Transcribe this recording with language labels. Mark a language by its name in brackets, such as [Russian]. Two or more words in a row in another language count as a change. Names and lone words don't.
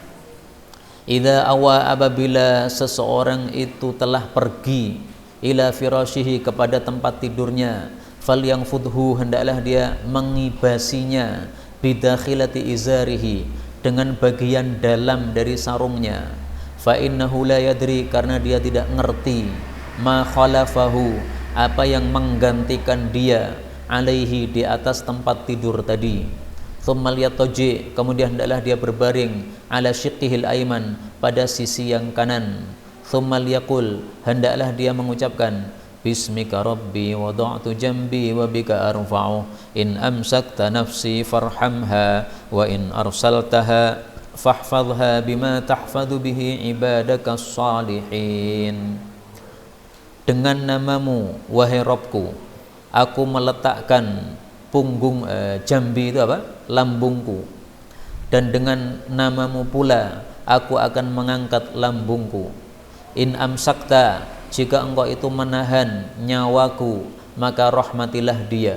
[Arabic] إذا أوى, [Indonesian] apabila seseorang itu telah pergi [Arabic] إلى فراشه, [Indonesian] kepada tempat tidurnya, falyangfudhu, hendaklah dia mengibasinya, [Arabic] بداخلة إزاره, [Indonesian] dengan bagian dalam dari sarungnya, [Arabic] فإنه لا يدري, [Indonesian] karena dia tidak ngerti, [Arabic] ما خلفه, [Indonesian] apa yang menggantikan dia, alaihi, di atas tempat tidur tadi. [Arabic] ثم ليضطجع, [Indonesian] kemudian hendaklah dia berbaring, [Arabic] على شقه الأيمن, [Indonesian] pada sisi yang kanan. [Arabic] ثم ليقل, [Indonesian] hendaklah dia mengucapkan, [Arabic] باسمك ربي وضعت جنبي وبك أرفعه إن أمسكت نفسي فارحمها وإن أرسلتها فاحفظها بما تحفظ به عبادك الصالحين. [Indonesian] Dengan namamu wahai Rabbku, aku meletakkan punggung jambi itu apa? Lambungku. Dan dengan namamu pula aku akan mengangkat lambungku. [Arabic] إن أمسكت, [Indonesian] jika engkau itu menahan nyawaku, maka rahmatilah dia.